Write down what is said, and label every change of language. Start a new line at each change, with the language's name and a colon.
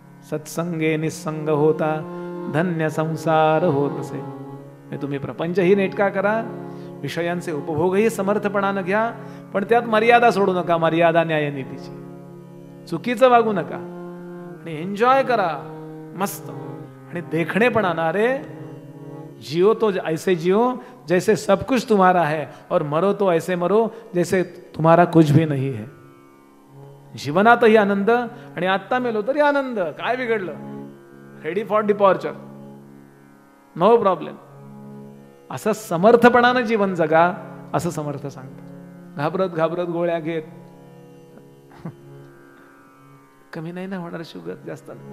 Marathi: सत्संगे निस्संग होता धन्य संसार होत असे. तुम्ही प्रपंचही नेटका करा, विषयांचे उपभोगही समर्थपणानं घ्या, पण त्यात मर्यादा सोडू नका, मर्यादा न्यायनीतीची. चुकीचं वागू नका आणि एन्जॉय करा मस्त. आणि देखणेपणानं,
Hindi: अरे जियो तो ऐसे जियो जैसे सब कुछ तुम्हारा है, और मरो तो ऐसे मरो जैसे तुम्हारा कुछ भी नहीं है.
Marathi: जीवनातही आनंद आणि आत्ता मेलो तरी आनंद, काय बिघडलं,
English: Ready for departure, no problem.
Marathi: असं समर्थपणानं जीवन जगा, असं समर्थ सांगतात. घाबरत घाबरत गोळ्या घेत कमी नाही ना होणार शुगर जास्त.